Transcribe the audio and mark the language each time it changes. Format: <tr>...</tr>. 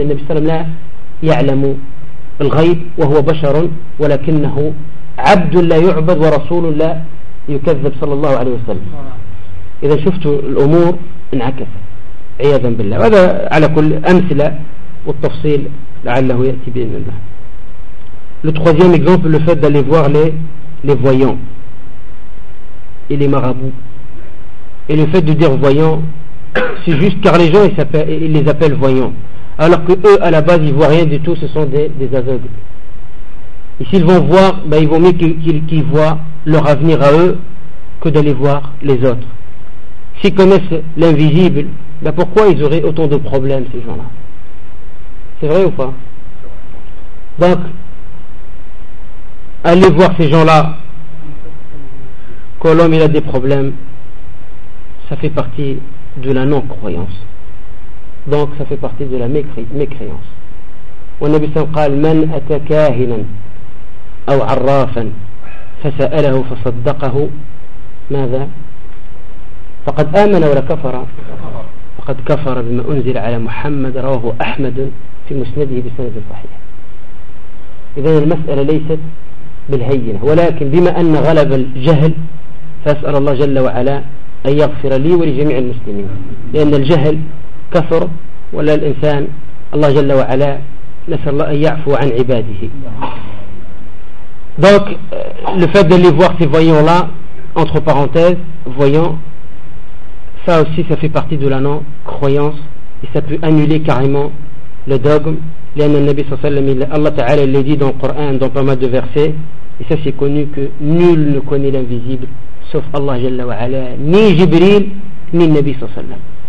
<ar>النبي صلى الله عليه وسلم لا يعلم الغيب، وهو بشر ولكنه عبد لا يعبد ورسول لا يكذب صلى الله عليه وسلم. إذا شفت الأمور انعكس عياذا بالله. وهذا على كل أمثلة والتفصيل لعله يأتي بإذن الله.</ar> <fr>Le troisième exemple, le fait d'aller voir les voyants et les marabouts. Et le fait de dire voyant, c'est juste car les gens ils les appellent voyants. Alors qu'eux, à la base, ils ne voient rien du tout, ce sont des aveugles. Et s'ils vont voir, ben, il vaut mieux qu'ils voient leur avenir à eux que d'aller voir les autres. S'ils connaissent l'invisible, ben, pourquoi ils auraient autant de problèmes, ces gens-là? C'est vrai ou pas? Donc, aller voir ces gens-là, quand l'homme il a des problèmes, ça fait partie de la non-croyance. Donc ça fait partie de la mécréance. Et le Nabi</fr> <ar>قال من أتى كاهنا أو عرافا فسأله فصدقه ماذا فقد آمن ولا كفر فقد كفر بما أنزل على محمد رواه أحمد في مسنده بسند صحيح. إذن المسألة ليست بالهينة، ولكن بما أن غلب الجهل فأسأل الله جل وعلا أن يغفر لي ولجميع المسلمين، لأن الجهل كفر. ولا الإنسان الله جل وعلا نسأل الله أن يعفو عن عباده.</ar> <fr>Donc le fait de les voir ces voyants là entre parenthèses voyants, ça aussi ça fait partie de la non croyance et ça peut annuler carrément le dogme.</fr> <ar>لأن النبي صلى الله عليه وسلم الله تعالى اللي</ar> <fr>dit dans le Coran dans pas mal de versets et ça c'est connu que nul ne connaît l'invisible sauf Allah</fr> <ar>جل وعلا</ar> <fr>ni Jibril ni</fr> <ar>النبي صلى الله عليه وسلم.</ar>